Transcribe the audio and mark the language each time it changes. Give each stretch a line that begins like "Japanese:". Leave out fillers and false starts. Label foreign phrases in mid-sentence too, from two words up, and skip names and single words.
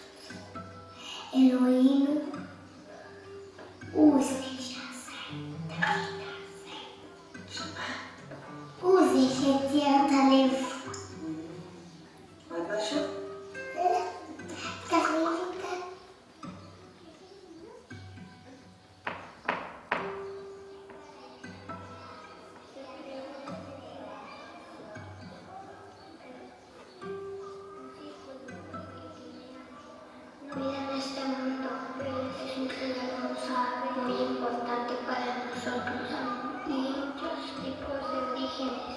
Hebrew: אלוהים הוא זה שעשה את הקטע הזה. הוא זה שצייר את הלב. עוד משהו? תחליט אותה.
Spanish: Vida en este mundo es un regalo muy importante para nosotros y muchos tipos de orígenes.